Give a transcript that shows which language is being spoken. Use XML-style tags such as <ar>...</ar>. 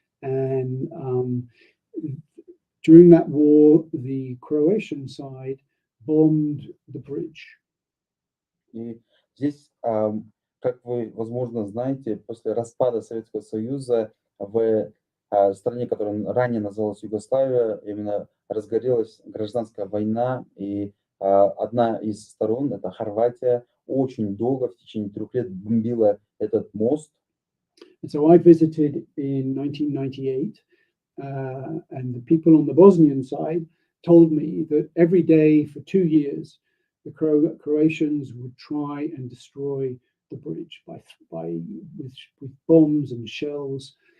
<en>And during that war, the Croatian side bombed the bridge.</en> <ru>И здесь, как вы, возможно, знаете, после распада Советского Союза в стране, которая ранее называлась Югославия, именно разгорелась гражданская война, и одна из сторон, это Хорватия, очень долго, в течение 3 лет бомбила этот мост.</ru> <en>And so I visited in 1998, and the people on the Bosnian side told me that every day for 2 years, the Croatians would try and destroy the bridge with bombs and shells.</en>